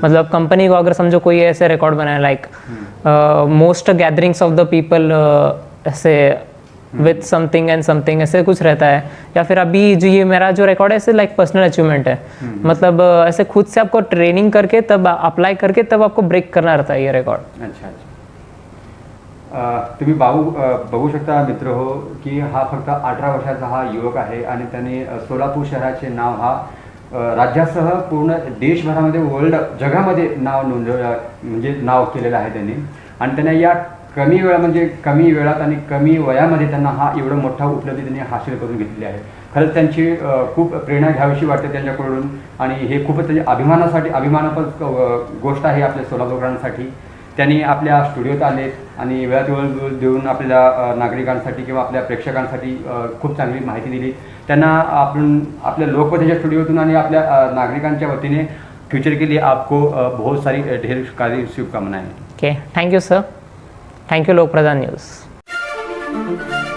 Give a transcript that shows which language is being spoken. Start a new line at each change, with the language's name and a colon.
Hindi: मतलब कंपनी को अगर समझो कोई ऐसे रिकॉर्ड बनाए like
English: most gatherings of the people
Hindi: ऐसे
English: with something and something,
Hindi: ऐसे कुछ रहता है। या फिर अभी जो ये मेरा जो रिकॉर्ड है ऐसे लाइक पर्सनल अचीवमेंट है, मतलब ऐसे खुद से आपको ट्रेनिंग करके तब अप्लाई करके तब आपको ब्रेक करना रहता है ये रिकॉर्ड। अच्छा।
Marathi: तुम्ही बघू शकता मित्र हो की हा फक्त 18 वर्षाचा हा युवक आहे, आणि त्याने सोलापूर शहराचे नाव हा राज्यासह पूर्ण देशभरामध्ये वर्ल्ड जगामध्ये नाव म्हणजे नाव केलेलं आहे त्यांनी, आणि त्याने या कमी वेळात आणि कमी वयामध्ये त्यांना हा एवढा मोठा उपलब्धी त्यांनी हासिल करून घेतली आहे। खरंच त्यांची खूप प्रेरणा घ्यावीशी वाटते त्यांच्याकडून, आणि हे खूपच त्याच्या अभिमानास्पद गोष्ट आहे आपल्या सोलापूरकरांसाठी। त्यांनी आपल्या स्टुडिओत आले आणि वेळात वेळ देऊन आपल्या नागरिकांसाठी किंवा आपल्या प्रेक्षकांसाठी खूप चांगली माहिती दिली। त्यांना आपण आपल्या लोकप्रधानच्या स्टुडिओतून आणि आपल्या नागरिकांच्या वतीने
Hindi: फ्यूचर के लिए आपको बहुत सारी ढेर सारी शुभकामनाएं।
English: Okay, thank you sir, thank you Lok Pradhan News.